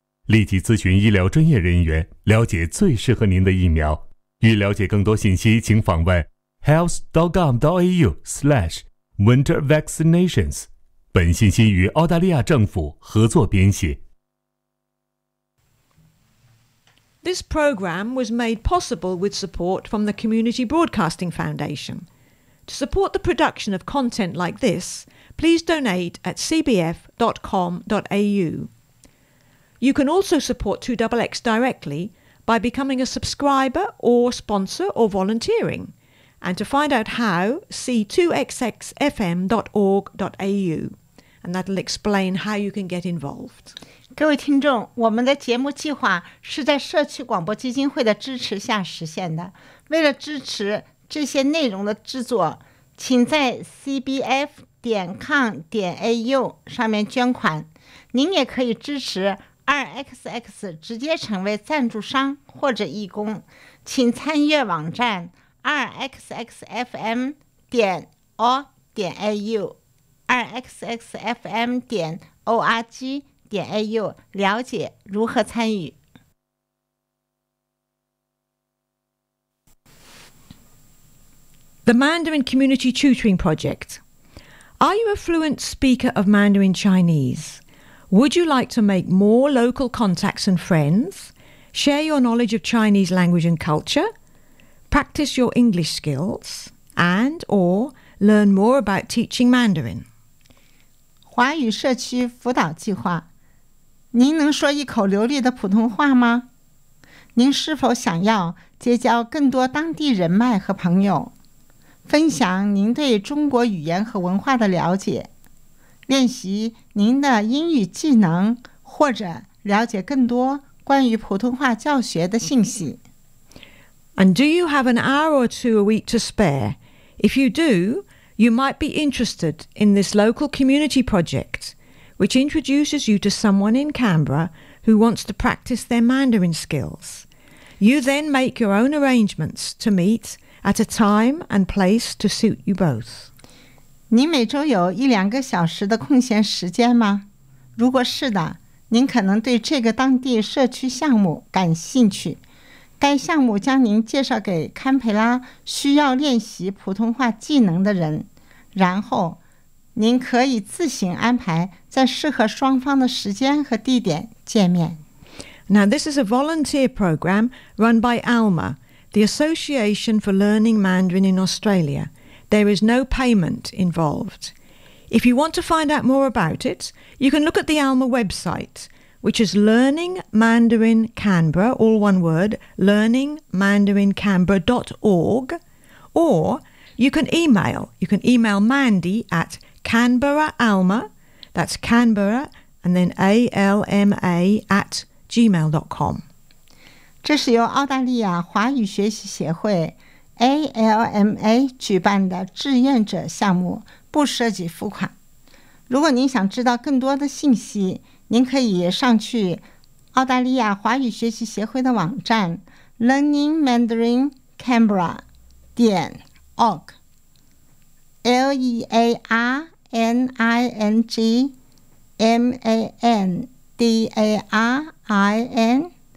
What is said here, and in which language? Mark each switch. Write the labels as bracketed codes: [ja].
[zh] 立即咨询医疗专业人员，了解最适合您的疫苗。欲了解更多信息，请访问 health.gov.au/wintervaccinations。本信息与澳大利亚政府合作编写。 [en] This program was made possible with support from the Community Broadcasting Foundation. To support the production of content like this, please donate at cbf.com.au. You can also support 2XX directly by becoming a subscriber or sponsor or volunteering. And to find out how, see 2xxfm.org.au. And that'll explain how you can get involved. [zh] 各位听众，我们的节目计划是在社区广播基金会的支持下实现的。为了支持这些内容的制作，请在 cbf.com.au 上面捐款。您也可以支持 2XX 直接成为赞助商或者义工，请参阅网站 2xxfm.org.au 2xxfm.org. au 了解如何参与。 [en] The Mandarin Community Tutoring Project. Are you a fluent speaker of Mandarin Chinese? Would you like to make more local contacts and friends? Share your knowledge of Chinese language and culture? Practice your English skills? And or learn more about teaching Mandarin? [zh] 华语社区辅导计划，您能说一口流利的普通话吗？您是否想要结交更多当地人脉和朋友，分享您对中国语言和文化的了解，练习您的英语技能，或者了解更多关于普通话教学的信息？ [en] And do you have an hour or two a week to spare? If you do, you might be interested in this local community project. Which introduces you to someone in Canberra who wants to practice their Mandarin skills. You then make your own arrangements to meet at a time and place to suit you both. [zh] 您每周有一两个小时的空闲时间吗？如果是的，您可能对这个当地社区项目感兴趣。该项目将您介绍给堪培拉需要练习普通话技能的人，然后您可以自行安排在适合双方的时间和地点见面。 [en] Now, this is a volunteer program run by ALMA, the Association for Learning Mandarin in Australia. There is no payment involved. If you want to find out more about it, you can look at the ALMA website, which is Learning Mandarin Canberra, all one word, learningmandarincanberra.org, or you can email Mandy at Canberra ALMA, that's Canberra, and then ALMA@gmail.com. [zh] 这是由澳大利亚华语学习协会 ALMA 举办的志愿者项目，不涉及付款。如果您想知道更多的信息，您可以上去澳大利亚华语学习协会的网站 learningmandarincanberra.org learningmandarincanberra.org